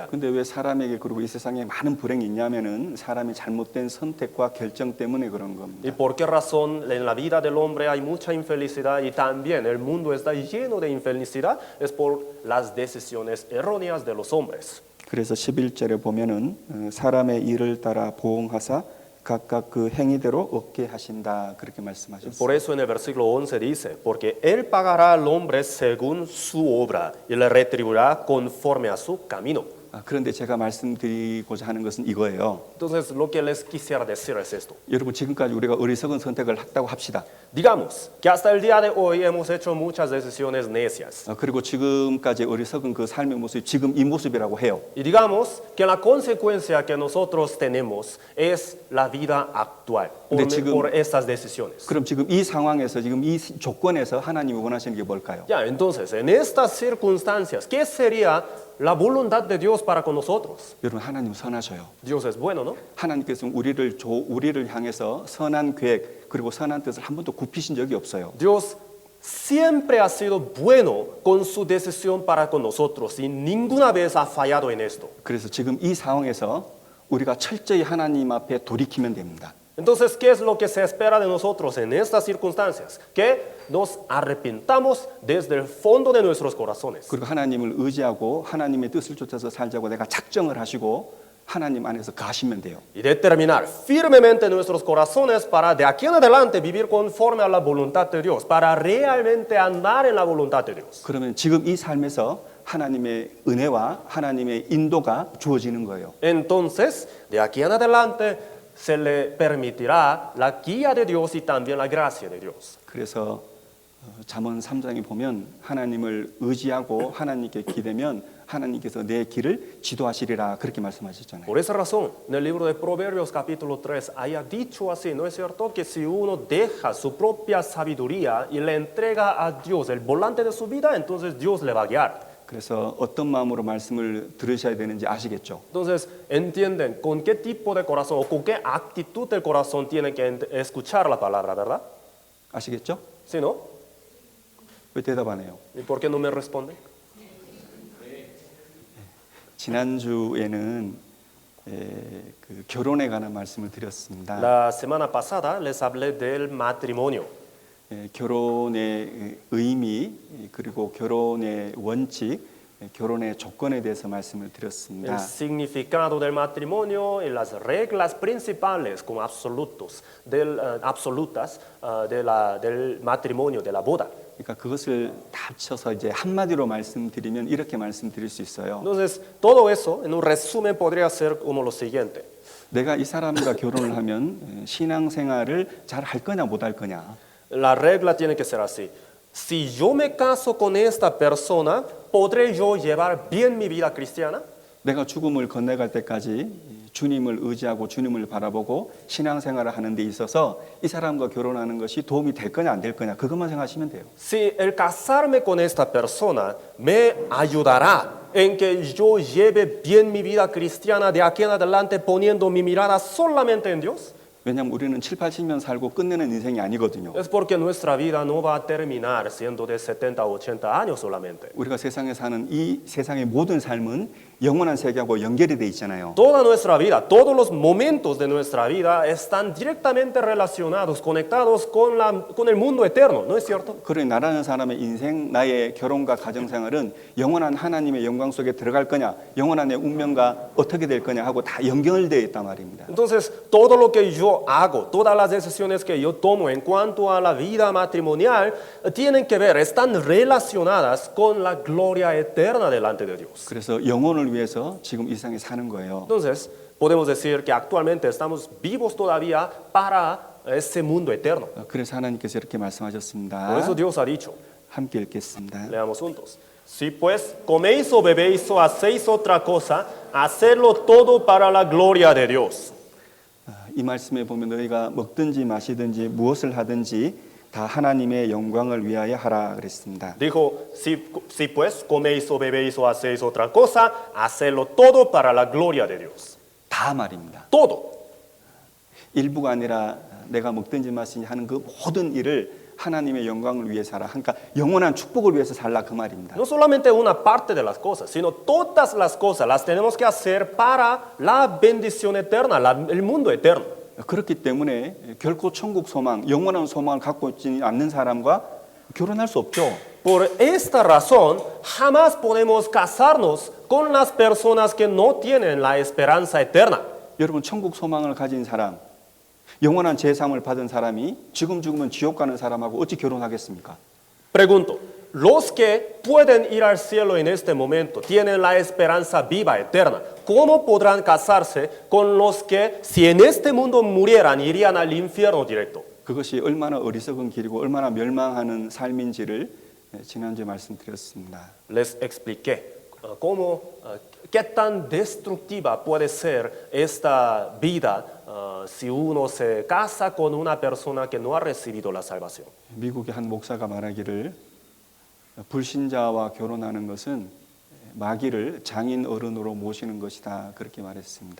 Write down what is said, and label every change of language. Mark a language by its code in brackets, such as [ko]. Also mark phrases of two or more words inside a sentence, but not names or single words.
[ko] 근데 왜 사람에게 그리고 이 세상에 많은 불행이 있냐면은 사람의 잘못된 선택과 결정 때문에 그런 [es] ¿Y [ko] 겁니다. [es] por qué razón en la vida del hombre hay mucha infelicidad y también el mundo está lleno de infelicidad? Es por las decisiones erróneas de los hombres. [ko] 그래서 11절에 보면은 사람의 일을 따라 보응하사 각각 그 행위대로 얻게 하신다 그렇게 말씀하셨습니다. [es] Por eso en el versículo 11 dice, porque Él pagará al hombre según su obra y le retribuirá conforme a su camino. [ko] 그런데 제가 말씀드리고자 하는 것은 이거예요. [es] Entonces lo que les quisiera decir es esto. [ko] 여러분 지금까지 우리가 어리석은 선택을 했다고 합시다. [es] Digamos que hasta el día de hoy hemos hecho muchas decisiones necias. [ko] 그리고 지금까지 어리석은 그 삶의 모습이 지금 이 모습이라고 해요. [es] Y digamos que la consecuencia que nosotros tenemos es la vida actual por estas decisiones. [ko] 그럼 지금 이 상황에서 지금 이 조건에서 하나님이 원하시는 게 뭘까요? [es] Ya, entonces, en estas circunstancias, ¿qué sería la voluntad de Dios para con nosotros? [ko] 여러분 하나님 선하셔요. [es] Dios es bueno, ¿no? [ko] 하나님께서 우리를 향해서 선한 계획 그리고 선한 뜻을 한 번도 굽히신 적이 없어요. [es] Dios siempre ha sido bueno con su decisión para con nosotros y ninguna vez ha fallado en esto. [ko] 그래서 지금 이 상황에서 우리가 철저히 하나님 앞에 돌이키면 됩니다. [es] Entonces, ¿qué es lo que se espera de nosotros en estas circunstancias? Que nos arrepintamos desde el fondo de nuestros corazones. [ko] 그리고 하나님을 의지하고 하나님의 뜻을 쫓아서 살자고 내가 작정을 하시고 하나님 안에서 가시면 돼요. [es] Y determinar firmemente nuestros corazones para de aquí en adelante vivir conforme a la voluntad de Dios, para realmente andar en la voluntad de Dios. [ko] 그러면 지금 이 삶에서 하나님의 은혜와 하나님의 인도가 주어지는 거예요. [es] Entonces, de aquí en adelante se le permitirá la guía de Dios y también la gracia de Dios. [ko] 그래서 잠언 3장에 보면 하나님을 의지하고 하나님께 기대면 하나님께서 내 길을 지도하시리라 그렇게 말씀하셨잖아요. [es] Por esa razón, en el libro de Proverbios capítulo 3 haya dicho así, ¿no es cierto? Que si uno deja su propia sabiduría y le entrega a Dios el volante de su vida, entonces Dios le va a guiar. [ko] 그래서 어떤 마음으로 말씀을 들으셔야 되는지 아시겠죠? [es] Entonces, entienden con qué tipo de corazón o con qué actitud del corazón tienen que escuchar la palabra, ¿verdad? [ko] 아시겠죠? [es] ¿Sí, no? [ko] 왜 대답 안 해요? [es] ¿Y por qué no me responden? [ko] 지난주에는 그 결혼에 관한 말씀을 드렸습니다. [es] La semana pasada les hablé del matrimonio. [ko] 결혼의 의미 그리고 결혼의 원칙, 결혼의 조건에 대해서 말씀을 드렸습니다. [es] El significado del matrimonio y las reglas principales como absolutas del matrimonio, de la boda. [ko] 그러니까 그것을 다 합쳐서 이제 한마디로 말씀드리면 이렇게 말씀드릴 수 있어요. [es] Entonces, todo eso en un resumen podría ser como lo siguiente. [ko] 내가 이 사람과 결혼을 하면 신앙생활을 잘 할 거냐 못 할 거냐. [es] La regla tiene que ser así. Si yo me caso con esta persona, ¿podré yo llevar bien mi vida cristiana? [ko] 내가 죽음을 건너갈 때까지 주님을 의지하고 주님을 바라보고 신앙생활을 하는 데 있어서 이 사람과 결혼하는 것이 도움이 될 거냐 안 될 거냐 그것만 생각하시면 돼요. [es] Si el casarme con esta persona me ayudará en que yo lleve bien mi vida cristiana de aquí en adelante poniendo mi mirada solamente en Dios. [ko] 왜냐하면 우리는 7, 80년 살고 끝내는 인생이 아니거든요. [es] Es porque nuestra vida no va a terminar siendo de 70 o 80 años solamente. [ko] 우리가 세상에 사는 이 세상의 모든 삶은 영원한 세계하고 연결이 돼 있잖아요. [es] Toda nuestra vida, todos los momentos de nuestra vida están directamente relacionados, conectados con el mundo eterno, ¿no es cierto? [ko] 그러니 나라는 사람의 인생, 나의 결혼과 가정생활은 영원한 하나님의 영광 속에 들어갈 거냐, 영원한 내 운명과 어떻게 될 거냐 하고 다 연결되어 있단 말입니다. [es] Entonces, todo lo que yo hago, todas las decisiones que yo tomo en cuanto a la vida matrimonial, tienen que ver, están relacionadas con la gloria eterna delante de Dios. [ko] 그래서 영혼을 위해서 지금 이 세상에 사는 거예요. [es] Entonces, podemos decir que actualmente estamos vivos todavía para ese mundo eterno. [ko] 그래서 하나님께서 이렇게 [es] Por [ko] 말씀하셨습니다. [es] eso Dios ha dicho, [ko] 함께 읽겠습니다. [es] leamos juntos. Si pues coméis o bebéis o hacéis otra cosa, hacedlo todo para la gloria de Dios. [ko] 이 말씀에 보면 너희가 먹든지 마시든지 무엇을 하든지 다 하나님의 영광을 위하여 하라 그랬습니다. [es] Dijo, si pues coméis o bebéis o hacéis otra cosa, hacedlo todo para la gloria de Dios. [ko] 다 말입니다. [es] Todo. [ko] 일부가 아니라 내가 먹든지 마시든지 하는 그 모든 일을 하나님의 영광을 위해 살아. 그러니까 영원한 축복을 위해서 살라 그 말입니다. [es] No solamente una parte de las cosas, sino todas las cosas las tenemos que hacer para la bendición eterna, el mundo eterno. [ko] 그렇기 때문에 결코 천국 소망, 영원한 소망을 갖고 있지 않는 사람과 결혼할 수 없죠. [es] Por esta razón, jamás podemos casarnos con las personas que no tienen la esperanza eterna. [ko] 여러분 천국 소망을 가진 사람, 영원한 제사함을 받은 사람이 지금 죽으면 지옥 가는 사람하고 어찌 결혼하겠습니까? [es] Pregunto, los que pueden ir al cielo en este momento, tienen la esperanza viva eterna, ¿cómo podrán casarse con los que, si en este mundo murieran, irían al infierno directo? [ko] 그것이 얼마나 어리석은 길이고 얼마나 멸망하는 삶인지를 지난주에 말씀드렸습니다. [es] Les expliqué qué tan destructiva puede ser esta vida si uno se casa con una persona que no ha recibido la salvación. [ko] 미국의 한 목사가 말하기를 불신자와 결혼하는 것은 마귀를 장인 어른으로 모시는 것이다 그렇게 말했습니다.